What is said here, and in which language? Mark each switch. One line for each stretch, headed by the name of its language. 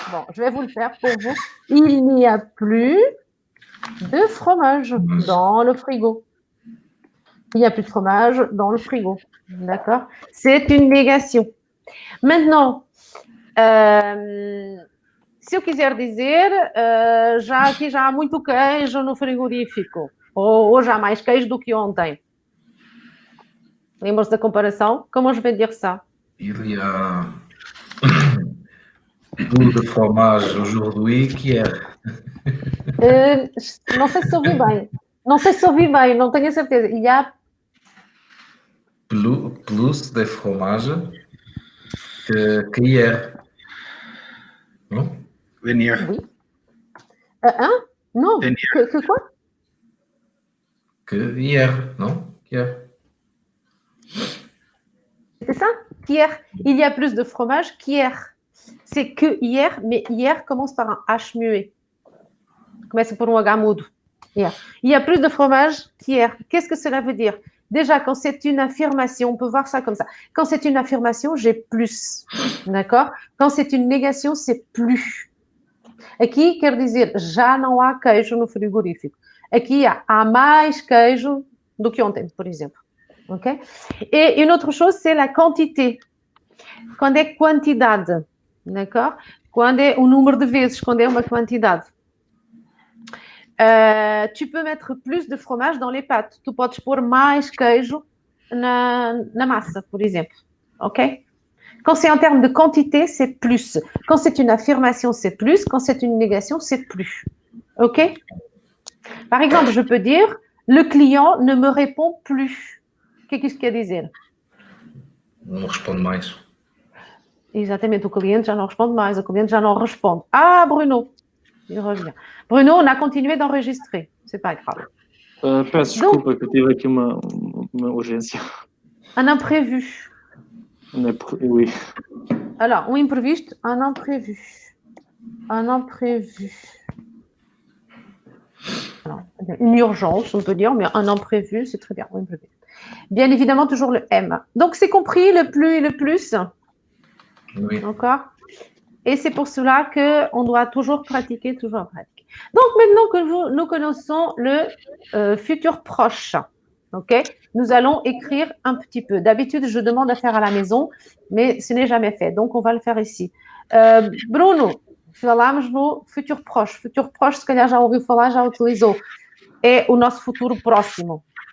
French: Bon, je vais vous le faire pour vous. Il n'y a plus de fromage dans le frigo. Il n'y a plus de fromage dans le frigo. D'accord? C'est une négation. Maintenant,
Portuguese: se eu quiser dizer, aqui já há muito queijo no frigorífico, ou hoje há mais queijo do que ontem. Lembram-se da comparação?
French: Comment je vais dire ça? Il y a plus de fromage aujourd'hui qu'hier.
Portuguese: Não sei se ouvi bem. Não sei se ouvi bem, não tenho a certeza.
French: Il y a Plus de fromage qu'hier. Non? Venir. Oui. Hein? Non. Que quoi? Que hier, non? Qu'hier. C'est ça? Qu'hier. Il y a plus de fromage qu'hier. C'est que hier, mais hier commence par un H muet.
Portuguese: Começa por um H mudo.
French: Hier. Il y a plus de fromage qu'hier. Qu'est-ce que cela veut dire? Déjà, quand c'est une affirmation, on peut voir ça comme ça. Quand c'est une affirmation, j'ai plus. D'accord? Quand c'est une négation, c'est plus.
Portuguese: Aqui quer dizer, já não há queijo no frigorífico. Aqui há mais queijo do que ontem, por exemplo. Ok?
French: Et une autre chose, c'est la quantité.
Portuguese: Quando é quantidade.
French: D'accord?
Portuguese: Quando é o número de vezes, quando é uma quantidade.
French: Tu peux mettre plus de fromage dans les pâtes.
Portuguese: Tu podes pôr mais queijo na massa, por exemplo.
French: Ok? Quand c'est en termes de quantité, c'est plus. Quand c'est une affirmation, c'est plus. Quand c'est une négation, c'est plus. Ok? Par exemple, je peux dire, le client ne me répond plus. Qu'est-ce qu'il
Portuguese: quer dizer? Não responde mais. Exatamente, o cliente já não responde mais, o cliente já não responde.
French: Ah, Bruno, il revient. Bruno, on a continué d'enregistrer, c'est pas grave.
Portuguese: Peço desculpa que eu tive aqui uma urgência.
French: Un imprévu. Oui. Alors,
Portuguese: um imprevisto,
French: un imprévu. Un imprévu. Alors, une urgence, on peut dire, mais un imprévu, c'est très bien. Un imprévu. Bien évidemment, toujours le M. Donc, c'est compris, le plus et le plus. Oui. D'accord? Et c'est pour cela qu'on doit toujours pratiquer, toujours pratiquer. Donc, maintenant que nous connaissons le futur proche, ok? Nous allons écrire un petit peu. D'habitude, je demande à faire à la maison, mais ce n'est jamais fait. Donc, on va le faire ici. Bruno,
Portuguese: falamos no futur proche. Futur proche, se calhar já ouviu falar, já utilizou. É o nosso futuro próximo.